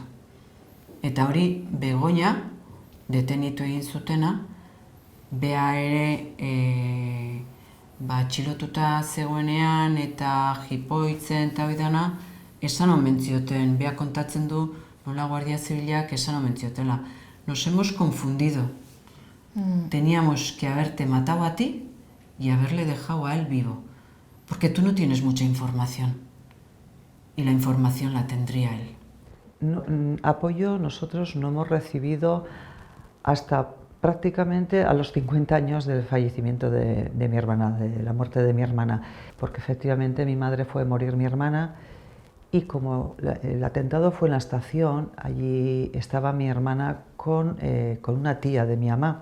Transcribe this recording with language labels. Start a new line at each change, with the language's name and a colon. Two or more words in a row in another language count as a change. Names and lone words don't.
Basque: Eta hori, Begoña, detenitu egin zutena, bea ere atxilotuta zegoenean eta jipoitzen eta bidana, esan omen zioten, bea kontatzen du nola Guardia Zibilak esan omen ziotela.
Spanish: Nos hemos confundido. Teníamos que haberte matado a ti y haberle dejado a él vivo, porque tú no tienes mucha información y la información la tendría él. Apoyo nosotros no hemos recibido hasta prácticamente a los 50 años del fallecimiento de mi hermana, de la muerte de mi hermana, porque efectivamente mi madre fue morir mi hermana y como el atentado fue en la estación, allí estaba mi hermana con una tía de mi mamá.